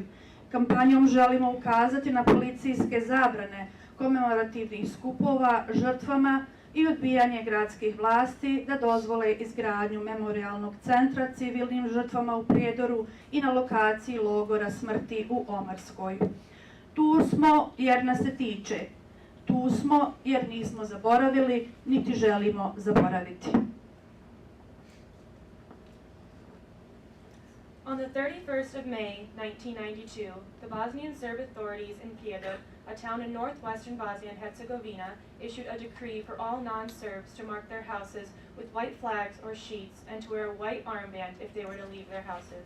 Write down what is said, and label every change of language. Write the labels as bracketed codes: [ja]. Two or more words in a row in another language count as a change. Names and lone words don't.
[bs] Kampanjom želimo ukazati na policijske zabrane komemorativnih skupova žrtvama i odbijanje gradskih vlasti da dozvole izgradnju memorijalnog centra civilnim žrtvama u Prijedoru i na lokaciji logora smrti u Omarskoj. Tu smo jer nas se tiče. Tu smo jer nismo zaboravili, niti želimo zaboraviti. [en] On the 31st of May, 1992, the Bosnian Serb authorities in Prijedor, a town in northwestern Bosnia and Herzegovina, issued a decree for all non-Serbs to mark their houses with white flags or sheets and to wear a white armband if they were to leave their houses.